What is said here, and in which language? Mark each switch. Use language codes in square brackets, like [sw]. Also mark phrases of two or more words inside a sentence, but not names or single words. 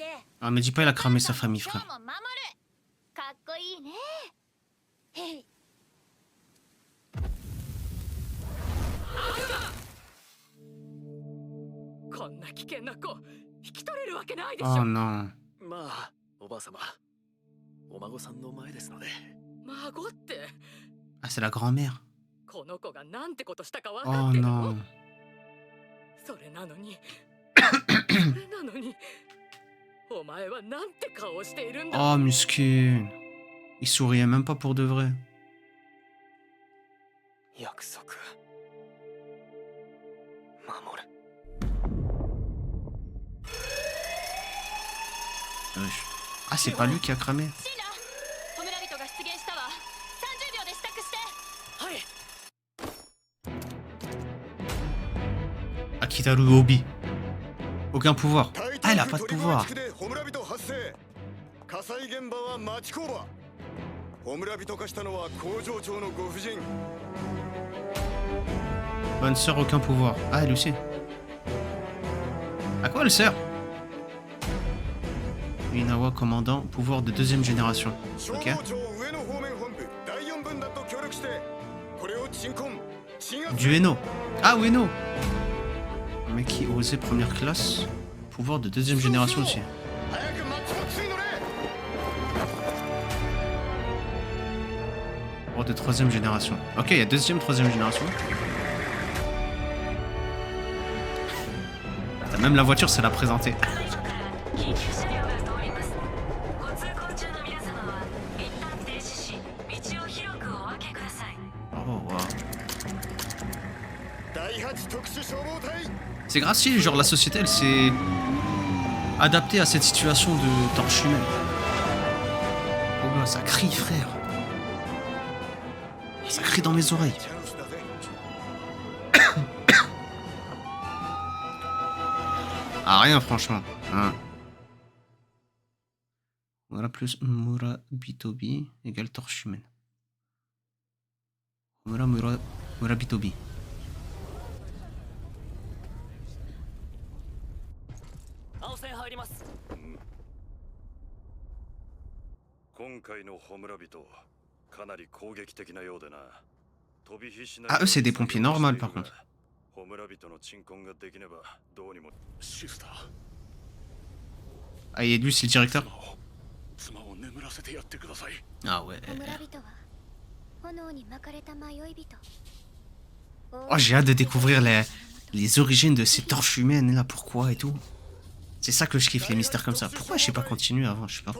[fr] Ah, mais dis pas, il a cramé sa famille, [ja] 今 [fr] frère. [ja] 日も守る。かっこいいね。へい。こんな危険な子引き取れるわけないでし [fr] Oh [ja] ょ。 [fr] non. [ja] まあ、おばあ様、お孫さんの前ですので。孫って [fr] Ah, c'est la grand-mère. [ja] この子がなんてことしたか分か [fr] Oh [ja] ってるの？ [fr] non. [ja] それなのにそれなのにお前はなんて顔をしているんだ。 [fr] Oh, muskin. Il souriait même pas pour de vrai. [ja] 約束。守る。 [fr] Wesh. Ah, c'est pas lui qui a cramé. [ja] シーナ、ホムラ人が出現したわ。30秒で支度して。はい。 [fr] Akitaru Obi. Aucun pouvoir. [ja] タイ [fr] Ah, elle [ja] タ [fr] a [ja] ン [fr] pas [ja] ク [fr] de [ja] トリ [fr] pouvoir. [ja] マ地区でホムラ人発生火災現場は町工場ホムラ人化したのは工場長のご婦人 [fr] Bonne sœur, aucun pouvoir. Ah, elle aussi. À quoi elle sert? Inawa, commandant, pouvoir de 2ème génération. [ja] 消 [fr] Ok. [ja] 防庁上野方面本部第4分団と協力してこれを鎮魂鎮圧 [fr] Du Eno. Ah, Ueno. Un mec qui osait première classe. Pouvoir de 2ème génération aussi. [ja] 早くマッチボックスに乗れ [fr] Pouvoir de 3ème génération. Ok, il y a 2ème, 3ème génération. T'as même la voiture, c'est la présenter. [ja] 緊急車両が通ります。ご通行中の皆様は一旦停止し、道を広くお分けください。 [fr] Oh, wow. [ja] 第8特殊消防隊 [fr] C'est grave stylé, genre la société, elle s'est adaptée à cette situation de torche humaine. Oh là, ça crie, frère. Ça crie dans mes oreilles. [ja] チャンスだぜ [fr] Ah, rien, franchement. Hein. Voilà, plus Murabitobi égale torche humaine. Murabitobi. [ja] 青線入ります。今回のホムラ人かなり攻撃的なようでな。飛び火しない [fr] Ah, eux, c'est des pompiers normaux, par contre. [ja] ホムラ人の鎮魂ができねばどうにも。シスター、 [fr] Ah, et lui, c'est le directeur. [ja] 妻を眠らせてやってください。 [fr] Ah ouais. [ja] ホムラ人は炎に巻かれた迷い人。 [fr] Oh, j'ai hâte de découvrir les origines de ces torches humaines, là, pourquoi et tout. C'est ça que je kiffe, les mystères comme ça. Pourquoi j'ai pas continué avant, je sais pas.